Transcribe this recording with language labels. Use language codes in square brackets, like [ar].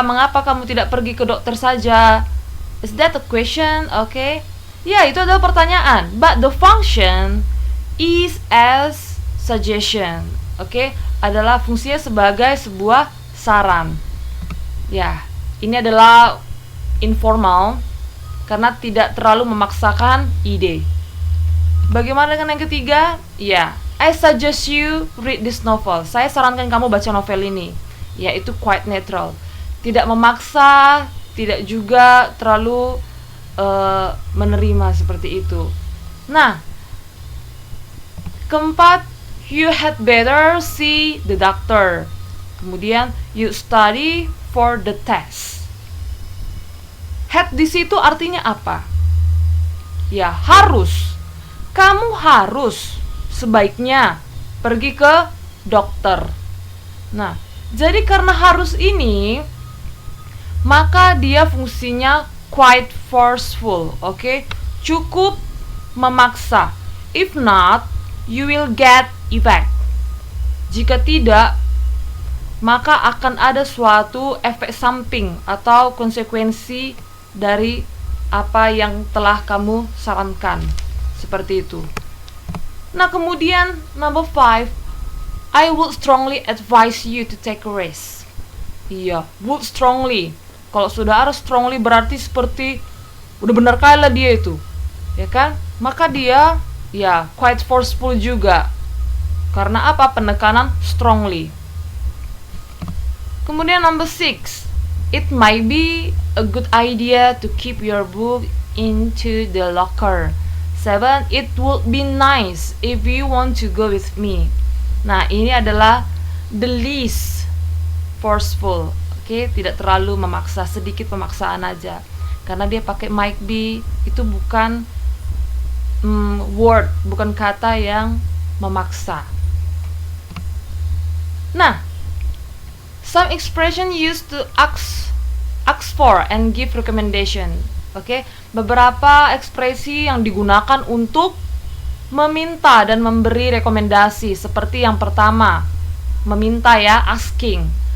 [id] Mengapa kamu tidak pergi ke dokter saja? [en] Is that a question? Okay. [id] Ya, itu adalah pertanyaan. [en] But the function is as suggestion. [id] Okay, adalah fungsinya sebagai sebuah saran. Ya, ini adalah informal karena tidak terlalu memaksakan ide. Bagaimana dengan yang ketiga? [en] Ya, I suggest you read this novel. [id] Saya sarankan kamu baca novel ini. Ya, itu [en] quite natural. [id] Tidak memaksa, tidak juga terlalu menerima seperti itu. [en] Nah, keempat, you had better see the doctor. Kemudian, you study for the test. [id] Had di situ artinya apa? Ya, harus. Kamu harus sebaiknya pergi ke dokter. Nah, jadi karena harus ini, maka dia fungsinya [en] quite forceful, [id] okay? Cukup memaksa. [en] If not, you will get effect. [id] Jika tidak, maka akan ada suatu efek samping atau konsekuensi dari apa yang telah kamu sarankan. Seperti itu. [en] Nah, kemudian number 5, I would strongly advise you to take a risk. Iya, would strongly. [id] Kalau sudah ada strongly berarti seperti udah benar kali lah dia itu, ya kan? Maka dia ya quite forceful juga. Karena apa? Penekanan strongly. [en] Kemudian number 6, it might be a good idea to keep your book into the locker. 7, it would be nice if you want to go with me. [id] Nah, ini adalah [en] the least forceful. [id] Oke, tidak terlalu memaksa, sedikit pemaksaan aja. Karena dia pakai might be, itu bukan word, bukan kata yang memaksa. [en] Nah, some expression used to ask for and give recommendation. [id] Oke, beberapa ekspresi yang digunakan untuk meminta dan memberi rekomendasi. Seperti yang pertama, meminta ya, asking.